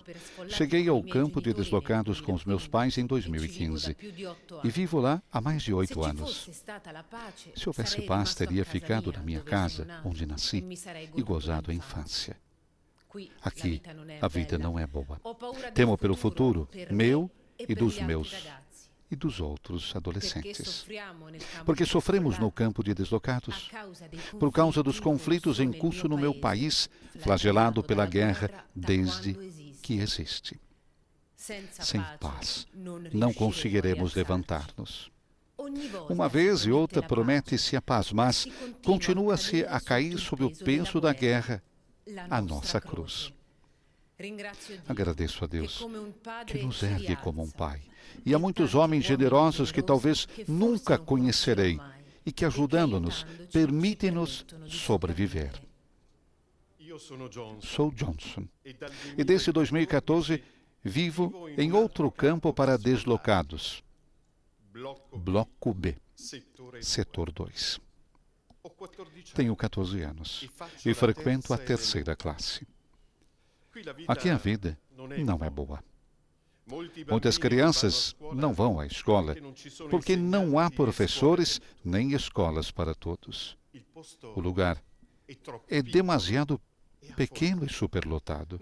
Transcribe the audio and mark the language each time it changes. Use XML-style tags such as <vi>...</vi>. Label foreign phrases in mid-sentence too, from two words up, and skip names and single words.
<pt>Cheguei ao campo de deslocados com os meus pais em 2015 e vivo lá há mais de 8 anos. Se houvesse paz, teria ficado na minha casa, onde nasci, e gozado a infância. Aqui, a vida não é boa. Temo pelo futuro, meu e dos meus e dos outros</pt> <it>perché</it> <pt>adolescentes.</pt> <it>soffriamo nel campo</it> <pt>Porque</pt> <it>di</it> <pt>sofremos no deslocados campo de</pt> <it>a</it> <pt>deslocados,</pt> <it>causa dei</it> <pt>por causa dos conflitos conflitos em curso no meu país,</pt> <it>flagelato</it> <pt>flagelado pela</pt> <it>dalla guerra</it> <pt>da desde</pt> <it>quando esiste.</it> <pt>que existe.</pt> <it>Senza</it> <pt>Sem</pt> <it>pace</it> <pt>paz,</pt> <it>non</it> <pt>não</pt> <it>riusciremo</it> <pt>conseguiremos</pt> <it>a rialzarci.</it> <pt>levantar-nos.</pt> <it>Ogni volta</it> <pt>Uma</pt> <it>si</it> <pt>vez e</pt> <it>promette</it> <pt>outra</pt> <it>la</it> <pt>promete-se a paz, mas</pt> <it>si continua</it> <pt>continua-se a</pt> <it>cadere</it> <pt>cair</pt> <it>sotto</it> <pt>sob o</pt> <it>il</it> <pt>peso da guerra</pt> <it>la</it> <pt>a</pt> <it>nostra</it> <pt>nossa cruz.</pt> <it>croce. Ringrazio Dio</it> <pt>Agradeço a</pt> <it>che</it> <pt>Deus</pt> <it>come un padre</it> <pt>que nos</pt> <it>ci</it> <pt>ergue como um</pt> <it>rialza.</it> <pt>Pai. E há muitos homens generosos que talvez nunca conhecerei e que, ajudando-nos, permitem-nos sobreviver.</pt> <it>Io sono Johnson</it> <pt>Sou Johnson</pt> <it>e dal</it> <pt>e desde 2014 vivo em outro campo para deslocados, Bloco B, Setor 2.</pt> <it>Ho 14 anni.</it> <pt>Tenho 14 anos e frequento a terceira classe. Aqui a vida não é boa. Muitas crianças não vão à escola porque não há professores nem escolas para todos. O lugar é demasiado pequeno e superlotado.</pt>